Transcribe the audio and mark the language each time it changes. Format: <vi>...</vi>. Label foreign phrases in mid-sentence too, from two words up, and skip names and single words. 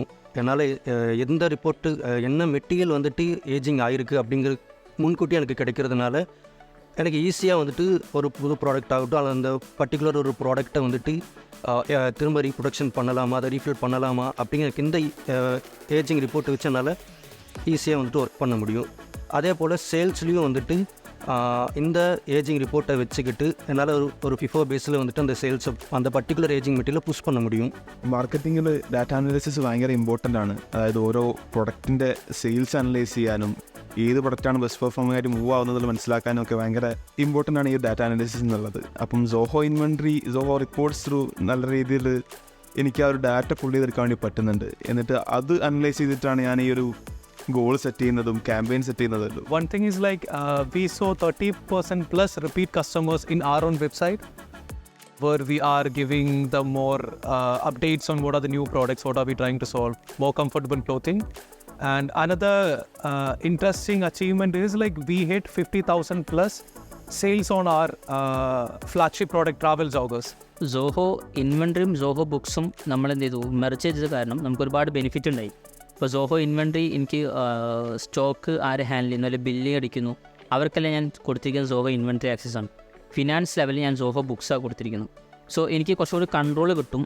<ta>என்னால் எந்த ரிப்போர்ட்டு என்ன மெட்டீரியல் வந்துட்டு ஏஜிங் ஆகிருக்கு அப்படிங்கிறது முன்கூட்டி எனக்கு கிடைக்கிறதுனால எனக்கு ஈஸியாக வந்துட்டு ஒரு புது ப்ராடக்ட் ஆகட்டும், அல்லது அந்த பர்டிகுலர் ஒரு ப்ராடக்டை வந்துட்டு திரும்ப ரீப்ரொடக்ஷன் பண்ணலாமா, அதை ரீஃபில் பண்ணலாமா அப்படிங்கிற இந்த</ta> <en>ageing report</en> <ta>வச்சு என்னால் ஈஸியாக வந்துட்டு ஒர்க் பண்ண முடியும். அதே போல் சேல்ஸ்லேயும் வந்துட்டு இந்த</ta> <en>ageing report</en> <ta>வச்சுக்கிட்டு என்னால் ஒரு FIFO பேஸில் வந்துட்டு அந்த சேல்ஸை அந்த</ta> <en>particular ageing material push</en> <ta>பண்ண முடியும்.</ta> <ml>മാർക്കറ്റിങ്ങിൽ</ml> <en>data analysis</en> <ml>ഭയങ്കര ഇമ്പോർട്ടൻ്റ് ആണ്. അതായത് ഓരോ പ്രൊഡക്റ്റിൻ്റെ സെയിൽസ് അനലൈസ് ചെയ്യാനും ഏത് പ്രൊഡക്റ്റാണ്</ml> <en>best performing</en> <ml>ആയിട്ട് മൂവ് ആവുന്നതിൽ മനസ്സിലാക്കാനും ഒക്കെ ഭയങ്കര ഇമ്പോർട്ടൻ്റ് ആണ് ഈ</ml> <en>data analysis</en> <ml>എന്നുള്ളത്. അപ്പം സോഹോ ഇൻവെൻട്രി, സോഹോ റിപ്പോർട്ട്സ് ത്രൂ നല്ല രീതിയിൽ എനിക്ക് ആ ഒരു</ml> <en>data pull</en> <ml>ചെയ്തെടുക്കാൻ വേണ്ടി പറ്റുന്നുണ്ട്. എന്നിട്ട് അത് അനലൈസ് ചെയ്തിട്ടാണ് ഞാൻ ഈ ഒരു</ml> <en>goal set</en> <ml>ചെയ്യുന്നതും</ml> <en>campaign set</en> <ml>ചെയ്യുന്നതും.</ml> <en>One thing is like we saw 30% plus repeat customers in our own website where we are giving them more updates on what are the new products, what are we trying to solve, more comfortable clothing. And another interesting achievement is like we hit 50,000 plus sales on our flagship product travel joggers.</en> <ml>സോഹോ ഇൻവെൻട്രിയും സോഹോ ബുക്സും നമ്മൾ എന്ത് ചെയ്തു മെർജ് ചെയ്തത് കാരണം നമുക്ക് ഒരുപാട് ബെനിഫിറ്റ് ഉണ്ടായി. ഇപ്പോൾ സോഹോ ഇൻവെൻട്രി എനിക്ക് സ്റ്റോക്ക് ആര് ഹാൻഡിൽ ചെയ്യുന്നു, അല്ലെങ്കിൽ ബില്ലിങ് അടിക്കുന്നു, അവർക്കെല്ലാം ഞാൻ കൊടുത്തിരിക്കുന്നത് സോഹോ ഇൻവെൻട്രി ആക്സസ് ആണ്.</ml> <en>finance level</en> <ml>ഞാൻ സോഹോ ബുക്സാണ് കൊടുത്തിരിക്കുന്നത്. സോ എനിക്ക് കുറച്ചുകൂടി കൺട്രോൾ കിട്ടും.</ml>